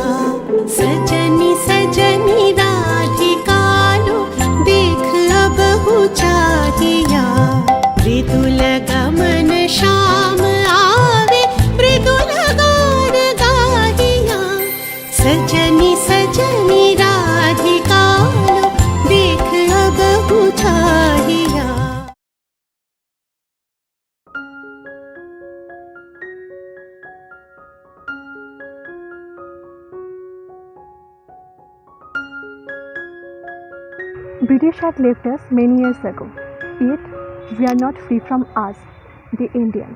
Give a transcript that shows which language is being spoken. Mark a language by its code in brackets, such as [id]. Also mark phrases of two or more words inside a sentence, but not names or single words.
[bn] সজনি সজনি রাধিকালো দেখ অবহু চাহিয়া মৃদুল গমন শ্যাম আবে মৃদুল গান গাহিয়া সজনি সজনি রাধিকালো দেখ অবহু চাহিয়া. [en] British had left us many years ago, yet we are not free from us, the Indians.